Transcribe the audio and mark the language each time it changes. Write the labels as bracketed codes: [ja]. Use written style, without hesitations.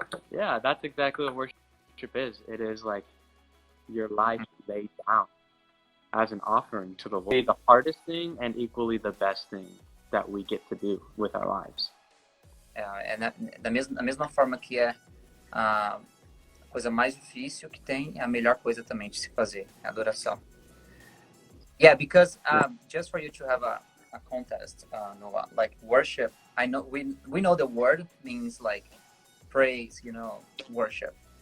[en] Yeah, that's exactly what worship is. It is like your life laid down as an offering to the Lord. The hardest thing and equally the best thing that we get to do with our lives. [pt] Da mesma forma que é a coisa mais difícil que tem, é a melhor coisa também de se fazer, a adoração. [en] Yeah, because just for you to have a contest, Noah, like worship, I know we know the word means like praise, worship.